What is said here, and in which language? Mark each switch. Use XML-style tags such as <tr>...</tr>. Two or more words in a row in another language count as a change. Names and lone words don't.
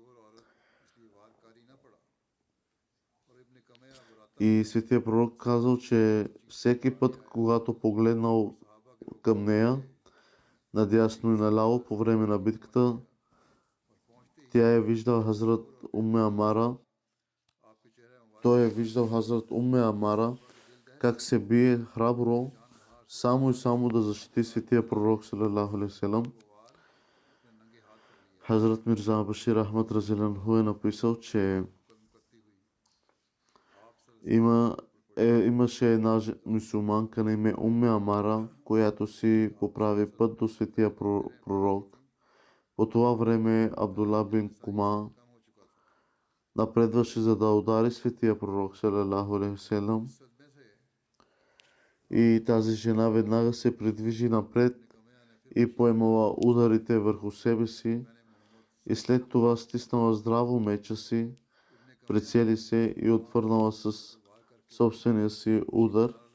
<bg>И светия пророк казал, че всеки път, когато погледнал към нея, надясно и наляво по време на битката, тя е виждал Хазрат Умме Амара. Той е виждал Хазрат Умме Амара как се бие храбро, само и само да защити светия пророк</bg> <ar>صلى الله عليه وسلم.</ar> <bg>Хазрат Мирза Башир Ахмад разиланху е написал, че имаше една мюсюлманка на име Умме Амара, която си поправи път до светия пророк. По това време Абдулла бин Кума напредваше, за да удари светия пророк</bg> <ar>صلى الله عليه وسلم.</ar> <bg>И тази жена веднага се придвижи напред и поемала ударите върху себе си и след това стиснала здраво меча си, прицели се и отвърнала с собствения си удар.</bg>